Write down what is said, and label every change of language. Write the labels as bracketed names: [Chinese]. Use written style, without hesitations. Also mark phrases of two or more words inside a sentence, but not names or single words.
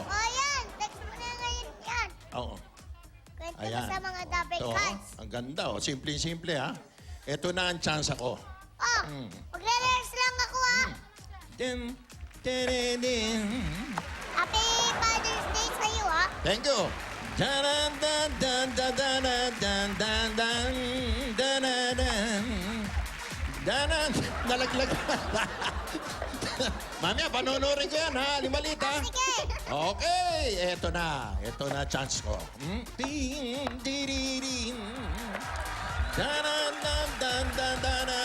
[Filipino] Oh, yan. Text mo na ngayon yan. Oo. Kwento Ayan. ko sa mga double Ito, cards. ang ganda. Oh. Simple-simple ha. Ito na ang chance ako. Oh, magre-relax lang ako, ha? Din, din, din. [English] Happy Father's Day [Filipino] sa'yo, ha? [English] Thank you. Dan dan dan dan dan dan dan dan dan dan dan nalaglag. [Filipino] Mami, panonorin ko yan, ha? Limalita. Sige. Okay, eto na. Eto na chance ko. Ding, diriring. Dan dan dan dan dan